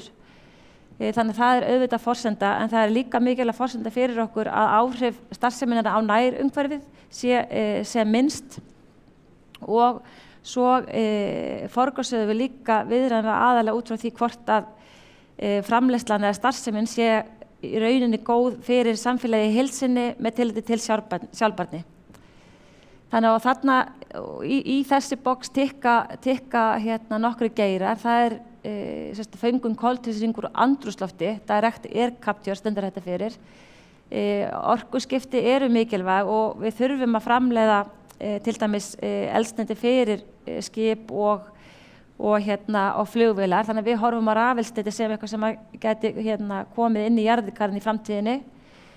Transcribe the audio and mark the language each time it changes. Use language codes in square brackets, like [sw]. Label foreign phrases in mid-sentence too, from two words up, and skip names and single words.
[is] Þannig að það auðvitað forsenda en það líka mikilvæg forsenda fyrir okkur að áhrif starfseminnar á nærumhverfið sé sem minnst og svo forgangsröðum við líka viðræðum aðalega út frá því hvort að framleiðslan eða starfsemin sé í rauninni góð fyrir samfélagi í heild sinni með tilliti til sjálfbærni. Þannig að þarna í þessi box tikka nokkru geirar. Það föngun koltvísýringur og andrúmslofti, [en] direct air capture [is] stendur þetta fyrir. Orkuskipti eru mikilvæg og við þurfum að framleiða til dæmis eldsneyti fyrir skip og flugvélar. Þannig að við horfum á rafeldsneyti sem eitthvað sem gæti komið inn í jarðhitagarðinn í framtíðinni.